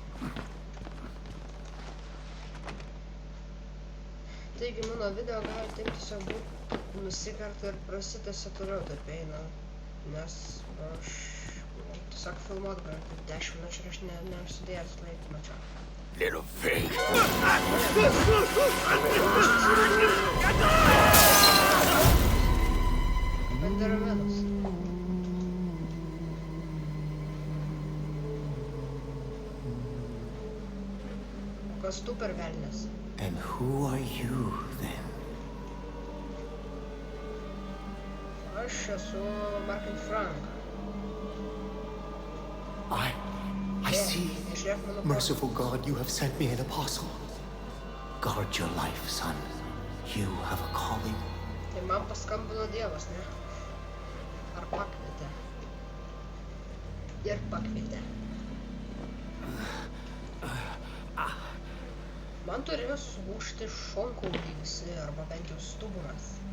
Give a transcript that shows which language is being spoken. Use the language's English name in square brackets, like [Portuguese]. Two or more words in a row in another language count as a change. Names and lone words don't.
[Lithuanian] Taigi mano video gali taip tiesiog būti nusikarta ir prasitęsia toliau taip eina. Nes aš tiesiog filmuot galiu taip 10 minučių ir aš neužsidėjęs laikmačio. [English] Little thing. [Lithuanian] Endermanas. O kas tu per velnias? [English] And who are you then? [Lithuanian] Aš esu Mark and Frank. [English] I see. Merciful God, you have sent me an apostle. Guard your life, son. You have a calling. [Lithuanian] Tai man paskambino Dievas, ne? Ar pakvietė? Ir pakvietė. Man turėjo sulūžti šonkauliai visi, arba bent jau stuburas.